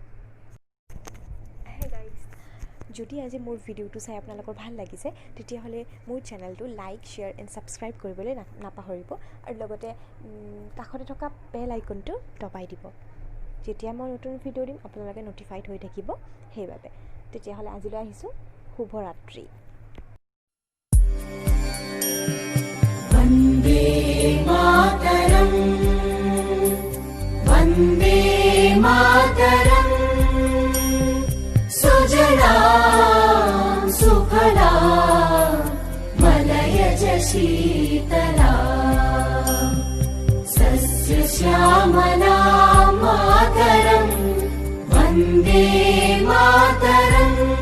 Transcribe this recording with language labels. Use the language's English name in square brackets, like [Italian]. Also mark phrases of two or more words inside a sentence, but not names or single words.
[Assamese] হে গাইজ যদি আজি মোৰ ভিডিঅ'টো চাই আপোনালোকৰ ভাল লাগিছে তেতিয়াহ'লে মোৰ চেনেলটো [English] like share and subscribe [Assamese] কৰিবলৈ নাপাহৰিব আৰু লগতে কাষতে থকা [English] bell icon [Assamese] দবাই দিব যেতিয়া মই নতুন ভিডিঅ' দিম আপোনালোকে ন'টিফাইড হৈ থাকিব সেইবাবে তেতিয়াহ'লে আজিলৈ আহিছোঁ শুভৰাত্ৰি [Sanskrit] वन्दे मातरम् वन्दे मातरम् सुजला सुफला मलयज शीतला सस्यश्यामला मातरम् वन्दे मातरम्